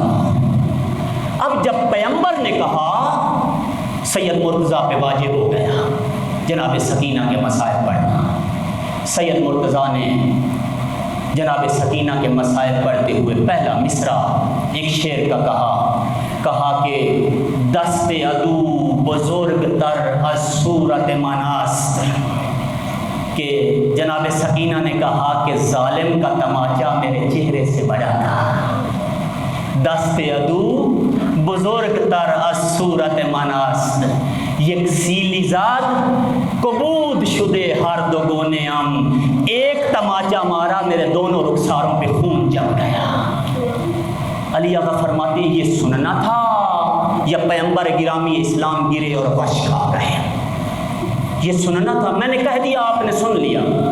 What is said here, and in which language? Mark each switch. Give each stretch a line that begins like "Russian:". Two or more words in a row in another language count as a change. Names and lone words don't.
Urdu: اب جب پیغمبر نے کہا سید مرتضیٰ پہ واجب ہو گیا جناب سکینہ کے مسائل پڑھنا۔ سید مرتضیٰ نے جناب سکینہ کے مسائل پڑھتے ہوئے پہلا مصرع ایک شعر کا کہا کہ
Persian: دست عدو بزرگ تر از صورت مناست،
Urdu: کہ جناب سکینہ نے کہا کہ ظالم کا تماچا میرے چہرے سے بڑا تھا۔
Persian: دست عدو بزرگ تر از صورت مناست، یک سیلی زاد کبود شدے ہر دو گونے ام،
Urdu: ایک تماچا مارا میرے دونوں رخساروں پہ خون جم گیا۔ علی آقا فرماتے ہیں یہ سننا تھا یا پیغمبر گرامی اسلام گرے اور وش کھا گئے؟ یہ سننا تھا، میں نے کہہ دیا آپ نے سن لیا۔